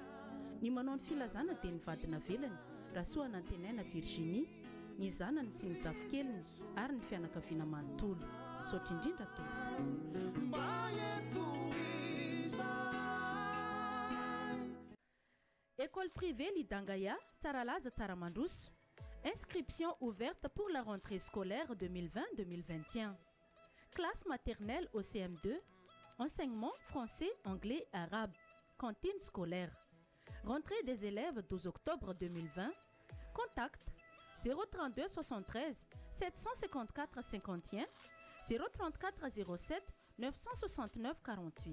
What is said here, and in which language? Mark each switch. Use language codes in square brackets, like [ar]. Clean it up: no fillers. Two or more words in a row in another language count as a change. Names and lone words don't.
[mg] Ny manao ny filazana dia ny vadina velany Rasoana Antenaina Virginie, ny zanany sy ny zafikeliny ary ny fianakaviana manontolo. misaotra indrindra tompo. [fr] École privée Lidangaya, Tsaralaza Tsaramandrousse. Inscription ouverte pour la rentrée scolaire 2020-2021. Classe maternelle au CM2. Enseignement français, anglais, arabe. Cantine scolaire. Rentrée des élèves 12 octobre 2020. Contact 032 73 754 51 034 07 969 48.